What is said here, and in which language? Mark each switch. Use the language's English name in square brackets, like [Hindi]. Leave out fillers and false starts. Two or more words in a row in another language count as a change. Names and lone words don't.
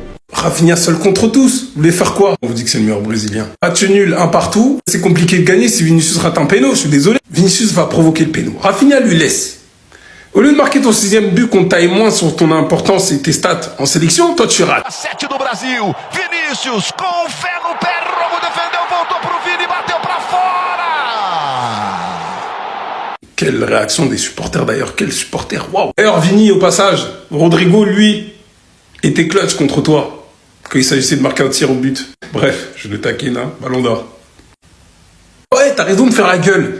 [French] Rafinha seul contre tous. Vous voulez faire quoi? On vous dit que c'est le meilleur Brésilien. Match nul, un partout. C'est compliqué de gagner si Vinicius rate un péno. Je suis désolé. Vinicius va provoquer le péno. Rafinha lui laisse. Au lieu de marquer ton 6e but qu'on taille moins sur ton importance et tes stats en sélection, toi tu rates. [Portuguese] 7 do Brasil, Vinícius com o pé no pé, Romo defendeu, voltou pro Vini, bateu pra fora. [French] Quelle réaction des supporters d'ailleurs, quel supporter, waouh. D'ailleurs Vini au passage, Rodrigo lui était clutch contre toi quand il s'agissait de marquer un tir au but. Bref, je le taquine, hein, ballon d'or. Ouais, t'as raison de faire la gueule.